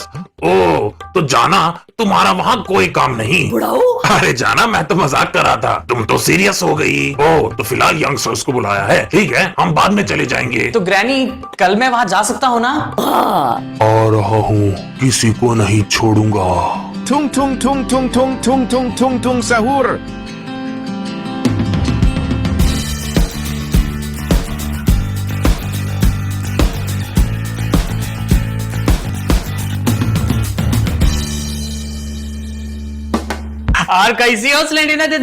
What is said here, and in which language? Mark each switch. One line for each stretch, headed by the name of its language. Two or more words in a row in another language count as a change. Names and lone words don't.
Hindi: ओ, तो जाना, तुम्हारा वहाँ कोई काम नहीं। बुढ़ाओ? अरे जाना, मैं तो मजाक कर रहा था, तुम तो सीरियस हो गई। ओ, तो फिलहाल यंगस्टर्स को बुलाया है, ठीक है, हम बाद में चले जाएंगे। तो ग्रैनी, कल मैं वहाँ जा सकता हूँ ना? हाँ। आ रहा हूँ, किसी को नहीं छोड़ूंगा। Tung tung tung tung tung tung tung tung tung sahur. और कैसी हो स्लेंडरिना दीदी?